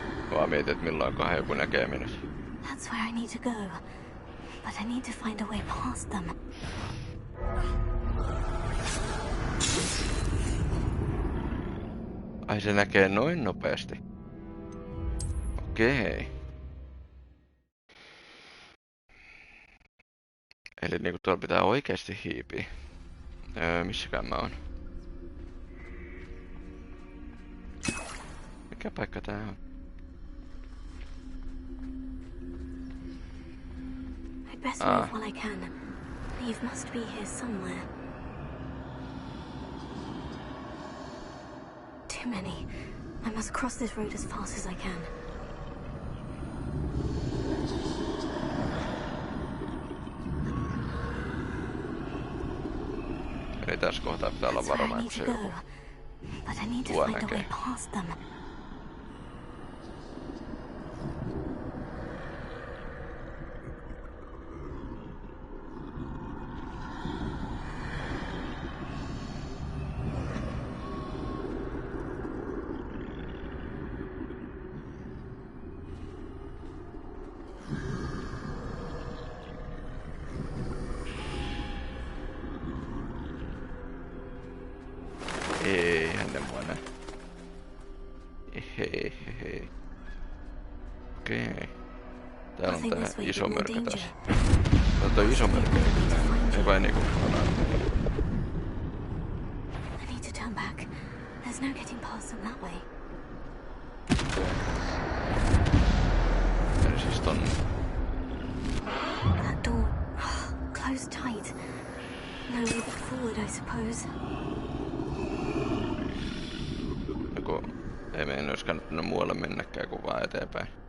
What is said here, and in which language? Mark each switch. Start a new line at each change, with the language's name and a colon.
Finnish: Vaan mietin, että milloinkohan joku näkee minut.
English: That's where I need to go. But I need to find a way past them.
Finnish: Ai se näkee noin nopeasti. Okei. Eli niinku tuolla pitää oikeesti hiipiä. Missäkään mä oon? Mikä paikka tää on?
English: I'd best move while I can. Neve must be here somewhere. Too many. I must cross this road as fast as I can.
Finnish: Eli tässä kohtaa pitää olla varovainen, kun se joku
English: But I need to find a way past them.
Finnish: Eihän ne mua näe. Hei. Okei. Täällä on tää iso mörkö tässä. Toi iso mörkö ei kyllä. Ei vain niinku
English: I need to turn back. There's no getting past them that way.
Finnish: Eli siis tonne.
English: That door closed tight. No way back forward, I suppose.
Finnish: Joku ei meidän olisi kannattanut muualle mennäkään kuin vaan eteenpäin.